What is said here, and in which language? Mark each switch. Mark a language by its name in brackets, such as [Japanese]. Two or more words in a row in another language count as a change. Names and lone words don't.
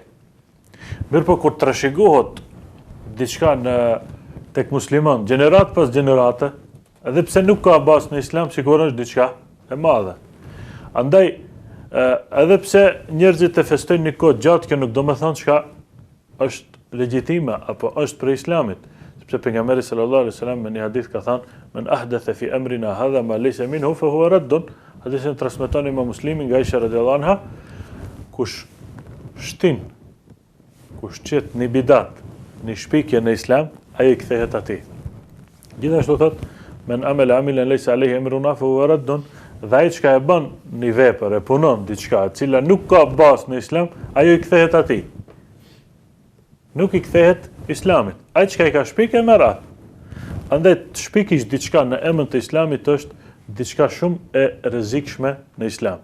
[Albanian] Mirëpo kur trashëgohet diçka tek musliman, gjenerat pas gjenerate, edhe pse nuk ka bazë në Islam, sigurisht është diçka e madhe. Andaj Edhe pse njerëzit e festojnë një kohë gjatë, kjo nuk do të thonë çka është legjitime apo është për Islamit. Sepse pejgamberi [Arabic] صلى الله عليه وسلم [Albanian] në një hadith ka thënë: [Arabic] "من أحدث في أمرنا هذا ما ليس منه فهو رد." [Albanian] Hadithin transmeton Imam Muslimi nga Aisha [Arabic] رضي الله عنها, [Albanian] kush qet një bidat, një shpikje në Islam, ai kthehet atij. Gjithashtu thot: [Arabic] "من عمل عملا ليس عليه أمرنا فهو رد." [Albanian] Dhe ai çka e bën një vepër, e punon diçka e cila nuk ka bazë në Islam, ajo i kthehet atij. Nuk i kthehet Islamit. Ai çka i ka shpikë merr atë. Andaj të shpikish diçka në emër të Islamit është diçka shumë e rrezikshme në Islam.